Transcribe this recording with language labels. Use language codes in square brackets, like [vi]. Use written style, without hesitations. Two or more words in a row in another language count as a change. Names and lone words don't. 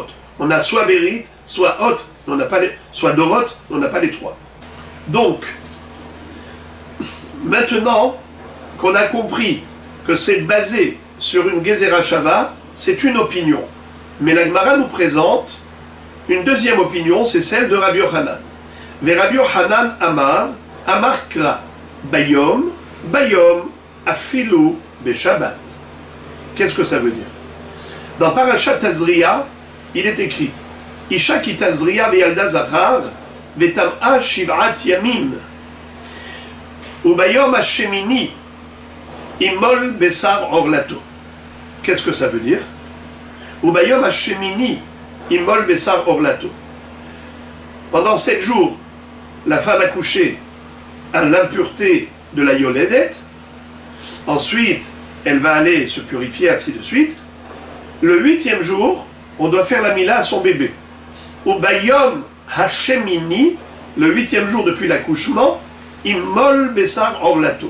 [fr] On a soit Berit, soit Hot, on n'a pas les, soit Dorot, on n'a pas les trois. Donc, maintenant qu'on a compris que c'est basé sur une [he] גזירה שווה, [fr] c'est une opinion. Mais la Gemara nous présente une deuxième opinion, c'est celle de Rabbi Yochanan. [he] ורבי יוחנן אמר אמר קרא ביום אפילו בשבת. [fr] Qu'est-ce que ça veut dire? Dans Parashat Tazria, il est écrit [he] אשה כי תזריע וילדה זכר וטמאה שבעת ימים וביום השמיני, ימול בשר ערלתו. [fr] Qu'est-ce que ça veut dire? [he] וביום השמיני ימול בשר ערלתו. [fr] Pendant 7 jours, la femme accouchée a l'impureté de la yoledet. Ensuite, elle va aller se purifier, ainsi de suite. Le 8e jour, on doit faire la mila à son bébé. [he] וביום השמיני, [fr] le 8e jour depuis l'accouchement, [he] ימול בשר ערלתו.